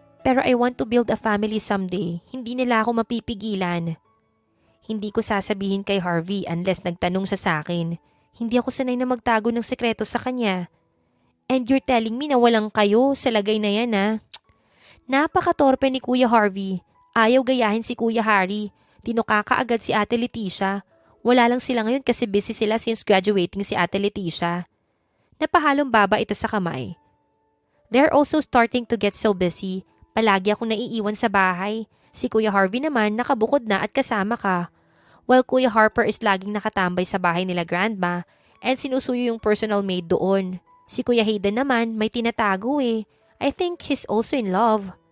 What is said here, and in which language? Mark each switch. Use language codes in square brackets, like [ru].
[en] Pero I want to build a family someday. [tl] Hindi nila ako mapipigilan. Hindi ko sasabihin kay Harvey unless nagtanong siya sa akin. Hindi ako sanay na magtago ng sekreto sa kanya. [en] And you're telling me [tl] na walang kayo sa lagay na yan ah. Napakatorpe ni Kuya Harvey. Ayaw gayahin si Kuya Harry. Tinuka kaagad si Ate Letizia. Wala lang sila ngayon kasi busy sila since graduating si Ate Leticia. Napahalong baba ito sa kamay. [en] They're also starting to get so busy. [tl] Palagi akong naiiwan sa bahay. Si Kuya Harvey naman nakabukod na at kasama ka. While Kuya Harper is laging nakatambay sa bahay nila grandma and sinusuyo yung personal maid doon. Si Kuya Hayden naman may tinatago eh. [en] I think he's also in love.